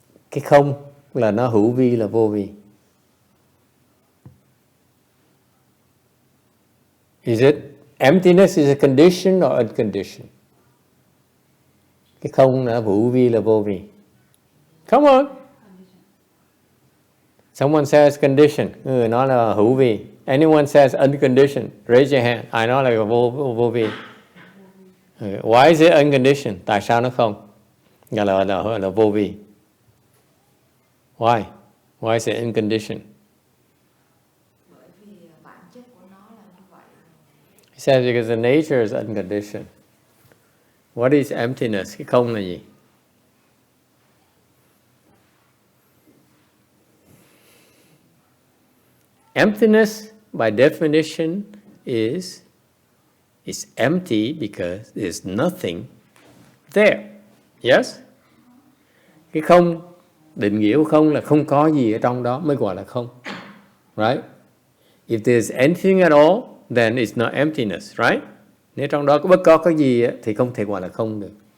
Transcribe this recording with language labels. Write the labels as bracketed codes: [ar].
[vi] Cái không là nó hữu vi là vô vi. [en] Is it emptiness is a condition or unconditioned? [vi] Cái không là hữu vi là vô vi. [en] Come on. Someone says condition, [vi] người nói là hữu vi. [en] Anyone says unconditioned, raise your hand. [vi] Ai nói là vô vi. [en] Why is it unconditioned? [vi] Tại sao nó không? Là vô vi. [en] Why? Why is it unconditioned? He says because the nature is unconditioned. What is emptiness? [vi] Cái không là gì? [en] Emptiness, by definition, is empty because there's nothing there. Yes? [vi] Cái không, định nghĩa của không là không có gì ở trong đó mới gọi là không. [en] Right? If there's anything at all, then it's not emptiness. Right? [vi] Nếu trong đó bất có cái gì thì không thể gọi là không được.